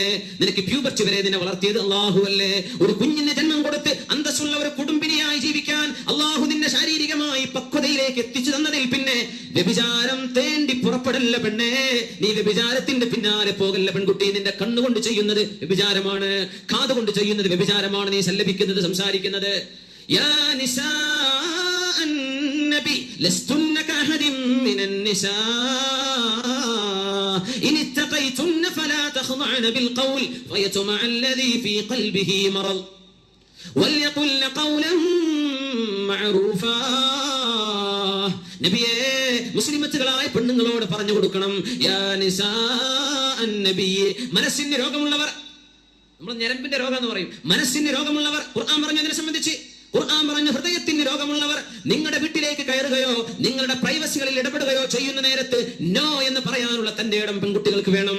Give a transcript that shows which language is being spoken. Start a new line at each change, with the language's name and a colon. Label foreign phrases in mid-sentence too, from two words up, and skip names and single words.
Malayalam: നിനക്ക് പ്യൂബർട്ടി വരെ നിന്നെ വളർത്തിയത് അല്ലാഹുവല്ലേ. ഒരു കുഞ്ഞിന് ജന്മം കൊടുത്ത് അന്തസ്സുള്ള ഒരു കുടുംബിനിയായി ജീവിക്കാൻ അല്ലാഹു നിന്നെ ശാരീരികമായി പക്വതയിലേക്ക് എത്തിച്ചു തന്നതിൽ പിന്നെ വ്യഭിചാരം തേണ്ടി പുറപ്പെടല്ല പെണ്ണെ. നീ വ്യഭിചാരത്തിന്റെ പിന്നാലെ പോകല്ല പെൺകുട്ടി. നിന്റെ കണ്ണുകൊണ്ട് ചെയ്യുന്നത് വ്യഭിചാരമാണ്, കാതുകൊണ്ട് ചെയ്യുന്നത് വ്യഭിചാരമാണ്. നീ സല്ലപിക്കുന്നത്, സംസാരിക്കുന്നത്.
Arabic: يا نساء النبي لستن كأحد من النساء إن اتقيتن فلا تخضعن بالقول فيطمع الذي في قلبه مرض وليقلن قولا معروفا.
Malayalam: നബിയേ, മുസ്ലിമത്തുകളായ പെണ്ണുങ്ങളോട് പറഞ്ഞു കൊടുക്കണം,
Arabic: يا نساء النبي,
Malayalam: മനസ്സിന് രോഗമുള്ളവർ, നമ്മൾ ഞരമ്പിന്റെ രോഗം എന്ന് പറയും, മനസ്സിന് രോഗമുള്ളവർ. ഖുർആൻ പറഞ്ഞതിനെ സംബന്ധിച്ച് ഖുർആൻ പറഞ്ഞു, ഹൃദയത്തിന് രോഗമുള്ളവർ നിങ്ങളുടെ വീട്ടിലേക്ക് കയറുകയോ നിങ്ങളുടെ പ്രൈവസികളിൽ ഇടപെടുകയോ ചെയ്യുന്ന നേരത്ത് നോ എന്ന് പറയാനുള്ള തന്റെ ഇടം പെൺകുട്ടികൾക്ക് വേണം.